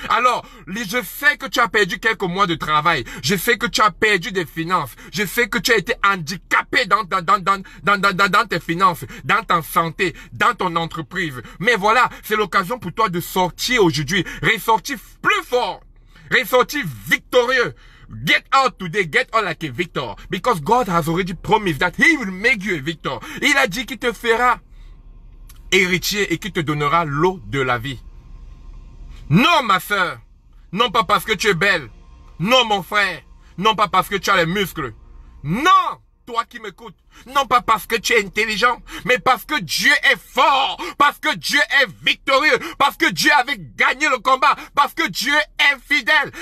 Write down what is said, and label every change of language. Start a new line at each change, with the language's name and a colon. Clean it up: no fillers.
French: Alors, je sais que tu as perdu quelques mois de travail. Je sais que tu as perdu des finances. Je sais que tu as été handicapé dans tes finances, dans ta santé, dans ton entreprise. Mais voilà, c'est l'occasion pour toi de sortir aujourd'hui, ressortir plus fort, ressortir victorieux.
English: Get out today, get out like a victor. Because God has already promised that He will make you a victor.
French: Il a dit qu'il te fera héritier et qu'il te donnera l'eau de la vie. Non, ma soeur. Non, pas parce que tu es belle. Non, mon frère. Non pas parce que tu as les muscles. Non! Toi qui m'écoutes, non pas parce que tu es intelligent, mais parce que Dieu est fort, parce que Dieu est victorieux, parce que Dieu avait gagné le combat, parce que Dieu est fidèle.